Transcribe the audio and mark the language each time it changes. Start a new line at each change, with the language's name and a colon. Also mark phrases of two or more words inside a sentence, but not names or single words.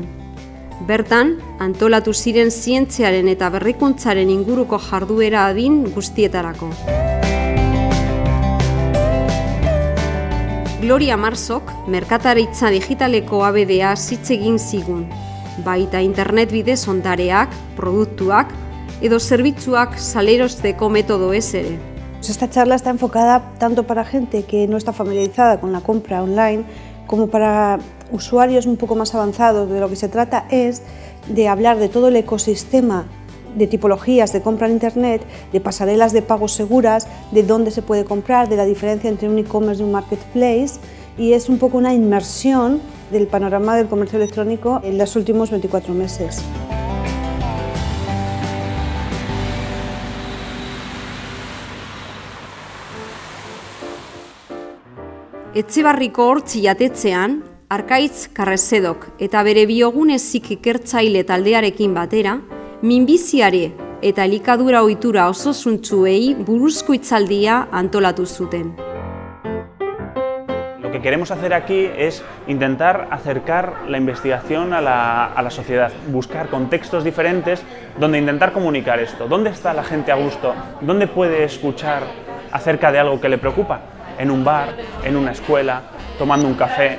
Basque: Bertan, antolatu ziren zientziaren eta berrikuntzaren inguruko jarduera adin guztietarako. Gloria Marsok, merkataritza digitaleko abedea hitz egin zigun, baita internet bidez ondareak, produktuak, edo zerbitzuak salerosteko método ere.
Spanish: Esta charla está enfocada tanto para gente que no está familiarizada con la compra online como para usuarios un poco más avanzados. De lo que se trata es de hablar de todo el ecosistema de tipologías de compra en internet, de pasarelas de pago seguras, de dónde se puede comprar, de la diferencia entre un e-commerce y un marketplace, y es un poco una inmersión del panorama del comercio electrónico en los últimos 24 meses.
Basque: Etxebarriko Hortzi jatetzean, Arkaitz Karrezedok eta bere biogunezik ikertzaile taldearekin batera, minbiziare eta elikadura ohitura osasuntsuei buruzko hitzaldia antolatu zuten.
Spanish: Lo que queremos hacer aquí es intentar acercar la investigación a la sociedad, buscar contextos diferentes donde intentar comunicar esto. ¿Dónde está la gente a gusto? ¿Dónde puede escuchar acerca de algo que le preocupa? En un bar, en una escuela, tomando un café.